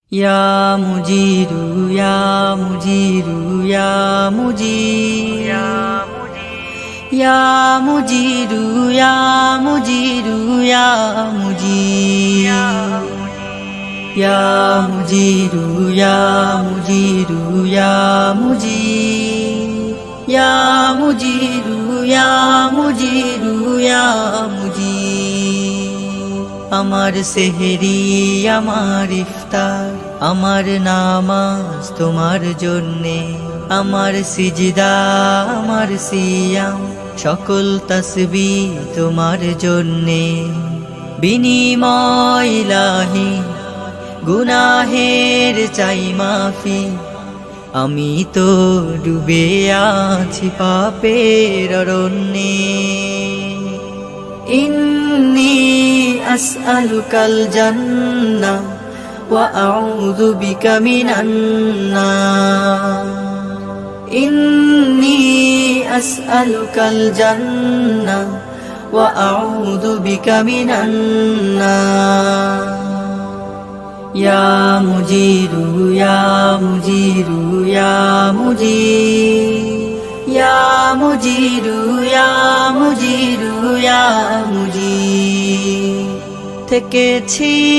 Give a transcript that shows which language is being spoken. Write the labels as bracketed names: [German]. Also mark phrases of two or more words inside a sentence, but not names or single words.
[Arabic] يا مجير، يا مجير، يا مجير، يا مجير، يا مجير، يا مجير، يا مجير، يا مجير، يا مجير، يا مجير، يا مجير، يا مجير. [Bangla] আমার সেহরি আমার ইফতার আমার নামাজ তোমার জন্যে আমার সিজদা আমার সিয়াম সকল তাসবিহ তোমার জন্যে বিনিময় ইলাহি গুনাহের চাই মাফি আমি তো ডুবে আছি পাপের অরণ্যে [Arabic] إني أسألك الجنة وأعوذ بك من النار إني أسألك الجنة وأعوذ بك من النار يا مجير يا مجير يا مجير يا مجير، يا مجير، يا مجير থেকেছি